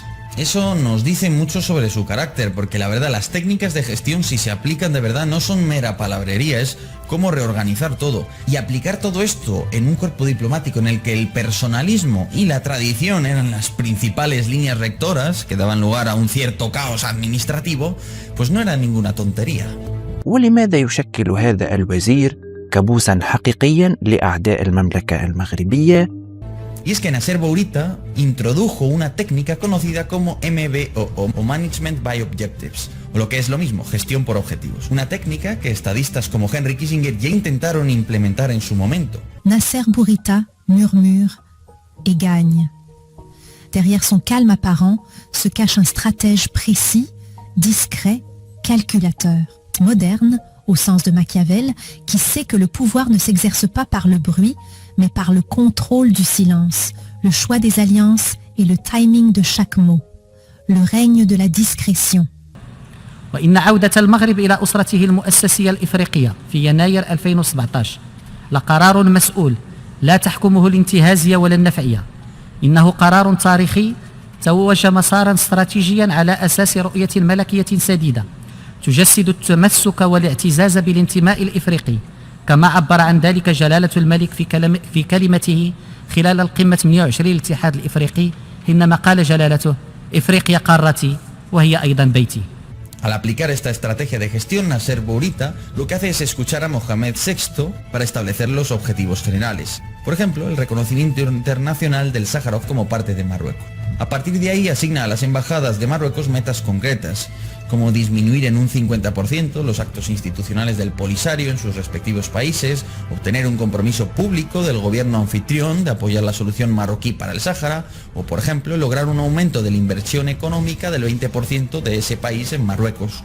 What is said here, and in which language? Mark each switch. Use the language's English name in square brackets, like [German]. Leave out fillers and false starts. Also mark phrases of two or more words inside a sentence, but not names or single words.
[Spanish] Eso nos dice mucho sobre su carácter, porque la verdad las técnicas de gestión, si se aplican de verdad, no son mera palabrería, es cómo reorganizar todo. Y aplicar todo esto en un cuerpo diplomático en el que el personalismo y la tradición eran las principales líneas rectoras que daban lugar a un cierto caos administrativo, pues no era ninguna tontería. [Arabic] ولماذا يشكل هذا الوزير كابوسا حقيقيا لأعداء المملكة المغربية؟ [Spanish] Y es que Nasser Bourita introdujo una técnica conocida como MBO o [English] Management by Objectives, [Spanish] o lo que es lo mismo, gestión por objetivos. Una técnica que estadistas como Henry Kissinger ya intentaron implementar en su momento. [French] Nasser Bourita murmure et gagne. Derrière son calme apparent se cache un stratège précis, discret, calculateur, moderne, au sens de Machiavel, qui sait que le pouvoir ne s'exerce pas par le bruit, mais par le contrôle du silence, le choix des alliances et le timing de chaque mot, le règne de la discrétion. [Arabic] وإن عودة المغرب إلى أسرته المؤسسية الإفريقية في يناير 2017 لقرار مسؤول لا تحكمه الانتهازية ولا النفعية. إنه قرار تاريخي توج مسارا استراتيجيا على أساس رؤية ملكية سديدة تجسد التمسك والاعتزاز بالانتماء الإفريقي، كما عبر عن ذلك جلالة الملك في كلمته خلال القمة 28 للاتحاد الإفريقي، حينما قال جلالته: إفريقيا قارتي وهي أيضا بيتي. [Spanish] Al aplicar esta estrategia de gestión, Nasser Bourita lo que hace es escuchar a Mohamed VI para establecer los objetivos generales. Por ejemplo, el reconocimiento internacional del Sájarov como parte de Marruecos. A partir de ahí asigna a las embajadas de Marruecos metas concretas, como disminuir en un 50% los actos institucionales del Polisario en sus respectivos países, obtener un compromiso público del gobierno anfitrión de apoyar la solución marroquí para el Sáhara, o por ejemplo, lograr un aumento de la inversión económica del 20% de ese país en Marruecos.